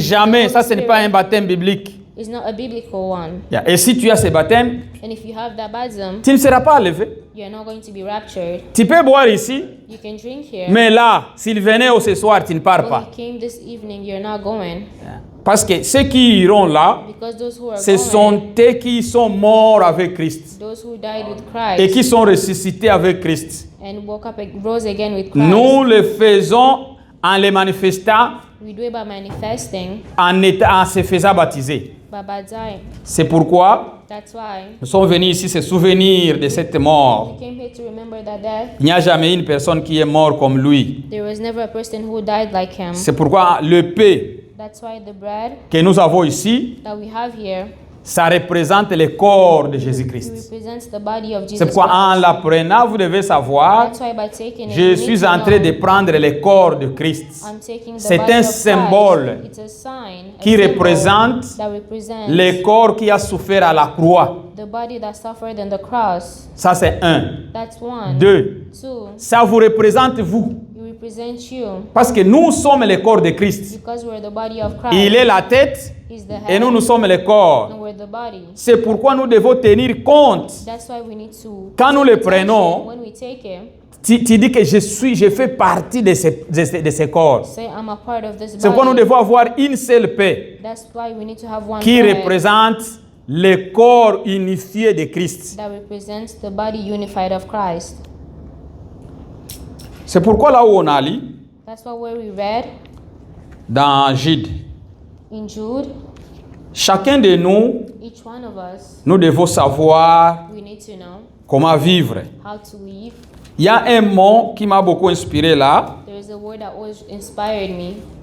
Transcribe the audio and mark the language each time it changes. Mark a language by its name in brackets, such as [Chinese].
[French] Jamais, ça ce n'est pas un baptême biblique. [English] is not a biblical one. Yeah. [French] Et si tu as ce baptême, [English] And if you have that baptism, [French] tu ne seras pas enlevé. [English] you're not going to be raptured. [French] Tu peux boire ici, [English] You can drink here, [French] mais là, s'il venait ce soir, tu ne pars [English] but [French] pas. [English] he came this evening, you're not going. Yeah. [French] Parce que ceux qui iront là, [English] Because those who are [French] ce [English] going, [French] sont eux qui sont morts avec Christ [English] those who died with [French] et qui [English] Christ [French] sont ressuscités avec Christ. [English] and woke up and rose again with Christ. [French] Nous le faisons en les manifestant, [English] We do it by manifesting, [French] en se faisant baptiser. [English] by baptizing. [French] C'est pourquoi [English] That's why [French] nous sommes venus ici se souvenir de cette mort. [English] we came here to remember that death. [French] Il n'y a jamais une personne qui est morte comme lui. [English] There was never a person who died like him. [French] C'est pourquoi le pain [English] That's why the bread [French] que nous avons ici, [English] that we have here, [French] ça représente le corps de [English] it [French] Jésus-Christ. [English] represents the body of [French] C'est [English] Jesus [French] pourquoi en [English] Christ. [French] l'apprenant, vous devez savoir, [English] That's why by taking it, [French] je [English] you need [French] suis [English] to [French] en train de [English] know, [French] prendre le corps de Christ. [English] I'm taking the [French] C'est [English] body [French] un [English] of [French] symbole [English] Christ. It's a sign, a [French] qui [English] symbol [French] représente [English] that represents [French] le corps qui a souffert à la croix. [English] the body that suffered on the cross. [French] Ça, c'est un. [English] That's one. [French] Deux. [English] Two, [French] Ça vous représente vous. [English] it represents you [French] Parce que nous sommes le corps de Christ. [English] because we're the body of Christ. [French] Il est la tête [English] He's the [French] et [English] head [French] nous, nous sommes le corps. [English] and we're the body. [French] C'est pourquoi nous devons tenir compte. [English] That's why we need to. [French] Quand nous [English] take [French] le [English] attention [French] prenons, [English] when we take it, [French] tu dis que je fais partie de ce corps. [English] say I'm a part of this [French] C'est pourquoi nous [English] body. [French] devons avoir une seule paix [English] That's why we need to have one [French] qui [English] bread [French] représente le corps unifié de Christ. [English] that represents the body unified of Christ. [French] C'est pourquoi là où on a lu, [English] That's why where we read [French] dans Jude, [English] in Jude, [French] chacun de nous, [English] each one of us, [French] nous devons savoir [English] we need to know [French] comment vivre. [English] how to live. [French] Il y a un mot qui m'a beaucoup inspiré là. [English] There is a word that always inspired me.